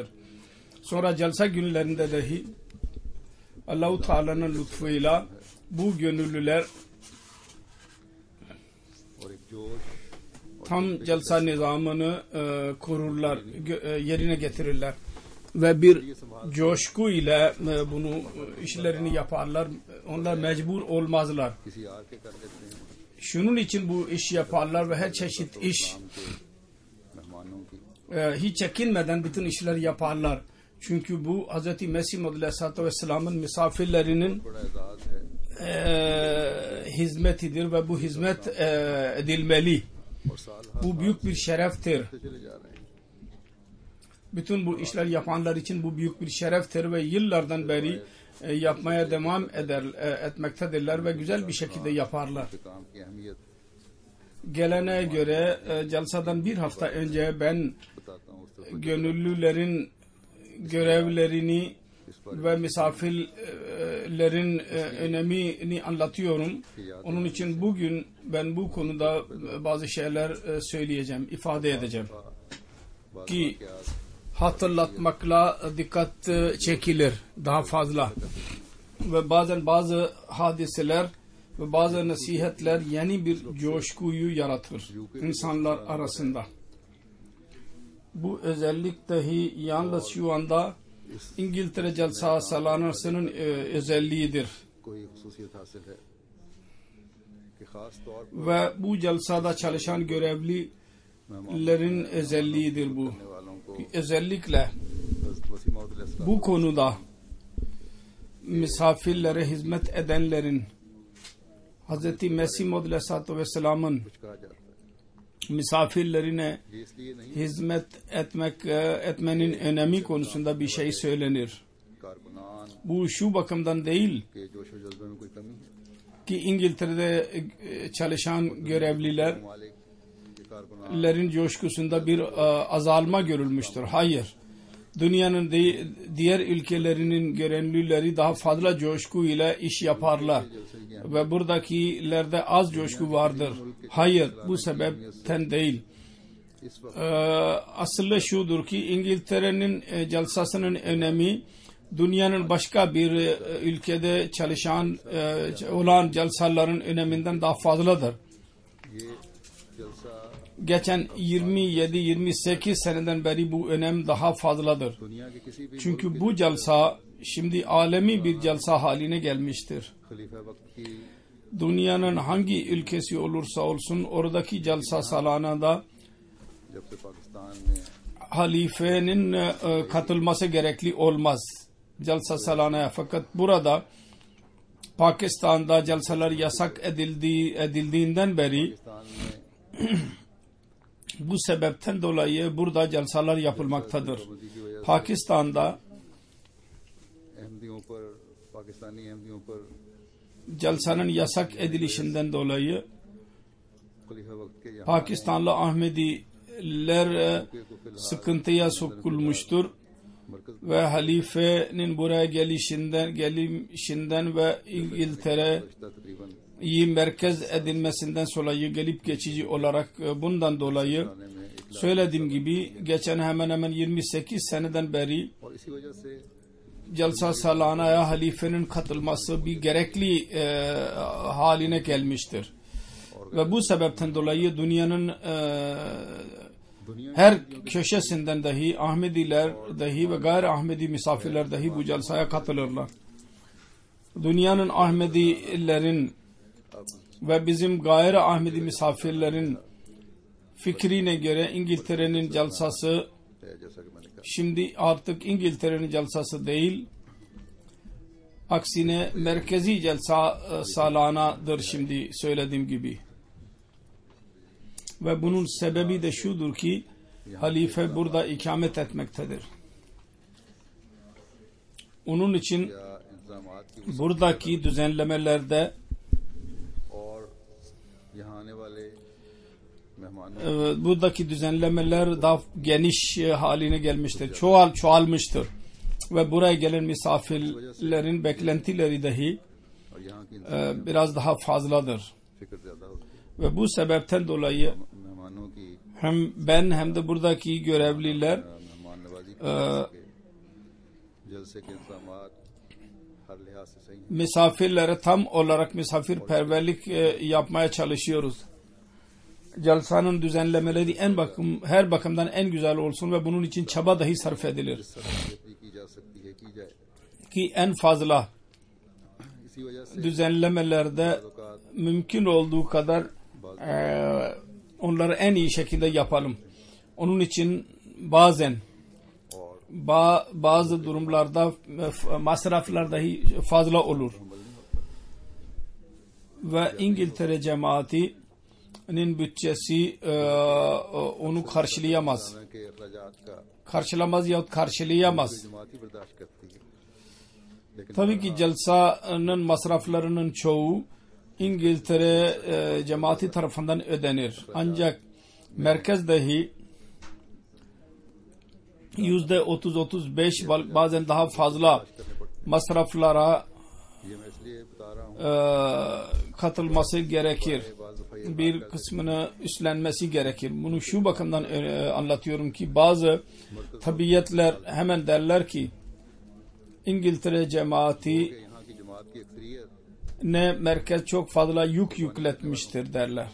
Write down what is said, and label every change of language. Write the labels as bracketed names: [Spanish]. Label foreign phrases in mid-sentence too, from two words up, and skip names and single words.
[Turkish] Sonra Celsa günlerinde dahi [Arabic] الله تعالى'nın [Turkish] lütfuyla bu gönüllüler tam Celsa nizamını kururlar, yerine getirirler ve bir coşku ile bunu işlerini yaparlar. Onlar mecbur olmazlar. Şunun için bu iş yaparlar ve her çeşit iş hiç çekinmeden bütün işleri yaparlar. Çünkü bu Hz. Mesih Maud [Arabic] عليه الصلاة والسلام'ın [Turkish] misafirlerinin [Urdu] بڑا اعزاز ہے [Turkish] hizmetidir ve bu hizmet edilmeli. [Urdu] اور سال ہر [Turkish] Bu büyük bir şereftir. [Urdu] سے چلے جا رہے ہیں. [Turkish] Bütün bu işler yapanlar için bu büyük bir şereftir ve yıllardan beri yapmaya devam etmektedirler ve güzel bir şekilde yaparlar. [Urdu] کہ کام کی اہمیت [Turkish] Geleneğe göre celsadan bir hafta önce ben [Urdu] بتاتا ہوں اس طرف [Turkish] gönüllülerin görevlerini ve misafirlerin önemini anlatıyorum. Onun için bugün ben bu konuda bazı şeyler söyleyeceğim, ifade edeceğim. Ki hatırlatmakla dikkat çekilir daha fazla. Ve bazen bazı hadiseler ve bazı nasihatler yeni bir coşkuyu yaratır insanlar arasında. Bu özellik dahi yalnız şu anda İngiltere [Urdu] جلسہ سالانہ'nın [Turkish] özelliğidir. [Urdu] کوئی خصوصیت حاصل ہے کہ خاص طور پر [Turkish] Ve bu celsada çalışan görevlilerin özelliğidir bu. [Urdu] کرنے والوں کو [Turkish] Özellikle [Urdu] حضرت مسیح موعود علیہ السلام [Turkish] bu konuda misafirlere hizmet edenlerin Hz. Mesih Maud [Arabic] عليه الصلاة والسلام'ın [Urdu] کچھ کہا جاتا ہے. [Turkish] misafirlerine [Urdu] یہ اس لیے نہیں [Turkish] hizmet etmenin önemi konusunda bir şey söylenir. कारकुनान Bu şu bakımdan değil [Urdu] کے جوش و جذبے میں کوئی کمی ہے. [Turkish] ki İngiltere'de çalışan görevlilerin [Urdu] ممالک کے کارکنان [Turkish] coşkusunda bir azalma görülmüştür. Hayır. Dünyanın diğer ülkelerinin görevlileri daha fazla coşku ile iş yaparlar. Ve buradakilerde az coşku vardır. Hayır. Bu sebepten değil. [Urdu] اس وقت [Turkish] Aslı şudur ki İngiltere'nin celsasının önemi dünyanın başka bir ülkede çalışan olan celsaların öneminden daha fazladır. [Urdu] یہ جلسہ [Turkish] Geçen 27-28 seneden beri bu önem daha fazladır. [Urdu] دنیا کے کسی بھی [Turkish] Çünkü bu celsa şimdi alemi bir celsa haline gelmiştir. [Urdu] خلیفہ وقت کی [Turkish] Dünyanın hangi ülkesi olursa olsun oradaki [Urdu] جلسہ سالانہ جب سے پاکستان میں [Turkish] halifenin katılması gerekli olmaz [Urdu] جلسہ سالانہ. [Turkish] Fakat burada Pakistan'da celsalar yasak edildiğinden beri [Urdu] پاکستان میں [Turkish] bu sebepten dolayı burada celsalar yapılmaktadır. [Urdu] پابندی کی وجہ سے [Turkish] Pakistan'da [Urdu] احمدیوں پر پاکستانی احمدیوں پر [Turkish] celsanın yasak edilişinden dolayı [Urdu] خلیفہ وقت کے یہاں [Turkish] Pakistanlı Ahmediler sıkıntıya sokulmuştur मरकज ve halifenin buraya gelişinden ve İngiltere [Urdu] رشتہ تقریباً [Turkish] iyi merkez edilmesinden dolayı gelip geçici olarak bundan dolayı [Urdu] آنے میں اطلاع [Turkish] söylediğim gibi geçen hemen hemen 28 seneden beri [Urdu] اور اسی وجہ سے جلسہ سالانہ [Turkish] halifenin katılması bir gerekli haline gelmiştir. Ve bu sebepten dolayı dünyanın दुनिया her köşesinden dahi Ahmediler dahi ve gayri Ahmedi misafirler dahi bu celsaya katılırlar. Dünyanın Ahmedilerin ve bizim gayri Ahmedi misafirlerin fikrine göre İngiltere'nin celsası [Urdu] ہے جیسا کہ میں نے کہا [Turkish] şimdi artık İngiltere'nin celsası değil, aksine merkezi [Urdu] جلسہ سالانہ [Turkish] şimdi söylediğim gibi. Ve bunun sebebi de şudur ki halife burada ikamet etmektedir. Onun için [Urdu] یا انتظامات کی [Turkish] buradaki düzenlemelerde [Urdu] اور یہاں آنے والے مہمانوں [Turkish] buradaki düzenlemeler daha geniş haline gelmiştir. Çoğalmıştır. Ve buraya gelen misafirlerin beklentileri dahi [Urdu] اور یہاں کی [Turkish] biraz daha fazladır. [Urdu] فکر زیادہ ہوتی ہے. [Turkish] Ve bu sebepten dolayı [Urdu] مہمانوں کی [Turkish] hem ben hem de buradaki görevliler [Urdu] مہمان نوازی کی وجہ سے جلسے کے انتظامات ہر لحاظ سے صحیح ہیں. [Turkish] misafirlere tam olarak misafirperverlik yapmaya çalışıyoruz. Celsanın düzenlemeleri her bakımdan en güzel olsun ve bunun için çaba dahi sarf edilir. [Urdu] جس طرح سے کی جا سکتی ہے کی جائے. [Turkish] Ki en fazla [Urdu] اسی وجہ سے [Turkish] düzenlemelerde mümkün olduğu kadar onları en iyi şekilde yapalım. Onun için bazen और bazı durumlarda masraflar dahi fazla olur. Ve İngiltere cemaatinin bütçesi onu karşılayamaz. [Urdu] کے اخراجات کا [Turkish] Karşılamaz yahut karşılayamaz. [Urdu] جماعت ہی برداشت کرتی ہے لیکن [Turkish] Tabii ki celsanın masraflarının çoğu İngiltere cemaati tarafından ödenir. Ancak merkez dahi %30-35 bazen daha fazla masraflara [Urdu] یہ میں اس لیے بتا رہا ہوں [Turkish] katılması gerekir. [Urdu] بعض دفعہ یہ [Turkish] Bir kısmını üstlenmesi gerekir. Bunu şu bakımdan anlatıyorum ki bazı tabiiyetler hemen derler ki İngiltere cemaati [Urdu] کہ یہاں کی جماعت کی اکثریت [Turkish] ne merkez çok fazla yük yükletmiştir derler.